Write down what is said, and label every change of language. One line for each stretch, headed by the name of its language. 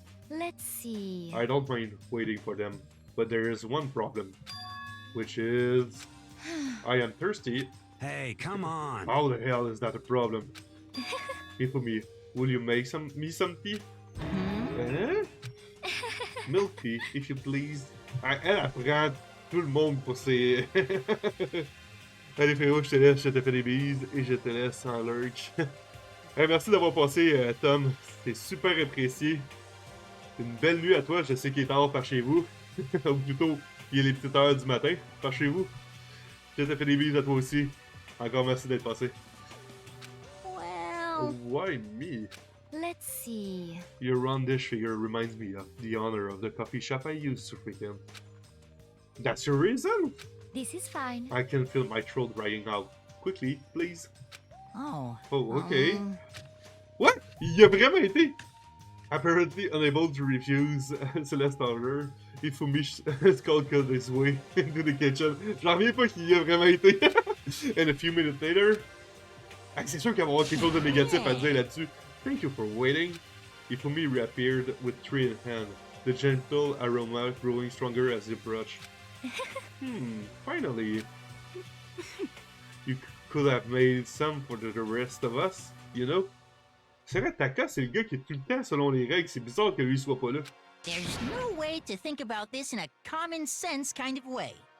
English: Let's see. I don't mind waiting for them, but there is one problem, which is I am thirsty. Hey, come on! How the hell is that a problem? Ifumi, will you make me some tea? Milk tea, if you please.
French: Elle apprend tout le monde pour ses... Allez frérot, je te fais des bises et je te laisse en lurch. Merci d'avoir passé, Tom. C'est super apprécié. Une belle nuit à toi, je sais qu'il est tard par chez vous. Ou plutôt, il est les petites heures du matin par chez vous. Je te fais des bises à toi aussi. Encore merci d'être passé.
English: Well, Why me? let's see. Your roundish figure reminds me of the owner of the coffee shop I used to frequent. That's your reason? This is fine. I can feel my throat drying out. Quickly, please. Oh. Oh, okay. What?
French: Il a vraiment été?
English: Apparently unable to refuse Celeste order, Ifumi skulked his way into the kitchen.
French: J'en reviens pas qu'il y a vraiment été.
English: And a few minutes later...
French: Ah, c'est sûr qu'il va y avoir quelque chose de négatif à dire là-dessus.
English: Thank you for waiting. Ifumi reappeared with tray in hand, the gentle aroma growing stronger as he approached. Finally. You could have made some for the rest of us, you know?
French: C'est vrai, Taka, c'est le gars qui est tout le temps selon les règles. C'est bizarre que lui soit pas là.
English: There's no way to think about this in a common sense kind of way.